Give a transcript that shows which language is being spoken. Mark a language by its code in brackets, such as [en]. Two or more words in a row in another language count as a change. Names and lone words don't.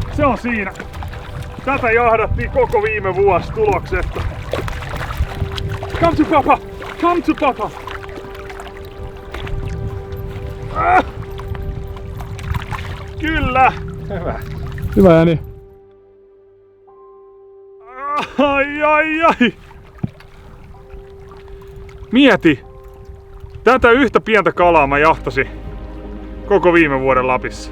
[fi] on siinä. Tätä jahdattiin koko viime vuosi tuloksetta. [en] Come to papa! Come to papa! [fi] Kyllä! Hyvä ääni. Ai. Mieti! Tätä yhtä pientä kalaa mä jahtasin koko viime vuoden Lapissa.